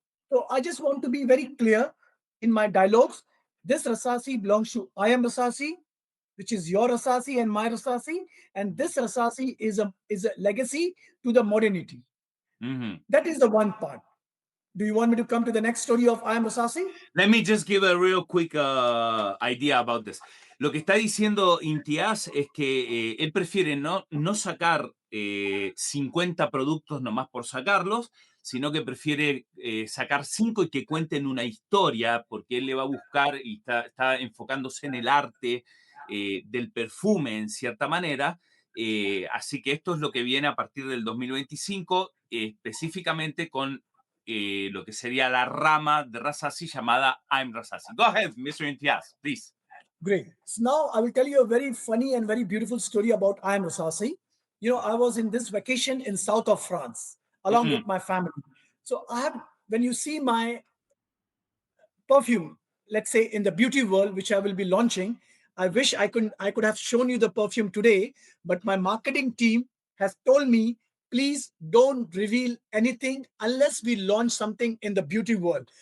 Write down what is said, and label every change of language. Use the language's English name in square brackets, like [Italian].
[English] So I just want to be very clear in my dialogues. This rasasi belongs to I am rasasi, which is your rasasi and my rasasi, and this rasasi is a legacy to the modernity. mhm. That is the one part. Do you want me to come to the next story of I am rasasi? Let me just give a real quick idea about this. [Spanish] Lo que está diciendo Imtiyaz es que él prefiere no sacar 50 productos nomás por sacarlos, sino que prefiere sacar 5 y que cuenten una historia, porque él le va a buscar y está enfocándose en el arte del perfume en cierta manera. Así que esto es lo que viene a partir del 2025, específicamente con lo que sería la rama de RASASI llamada I Am Rasi. [English] Go ahead, Mr. Imtiyaz, please. Great. So now I will tell you a very funny and very beautiful story about I am rasasi. You know, I was in this vacation in south of France along Mm-mm. with my family. So I have, when you see my perfume, let's say in the beauty world, which I will be launching, I wish I could have shown you the perfume today, but my marketing team has told me, please don't reveal anything unless we launch something in the beauty world,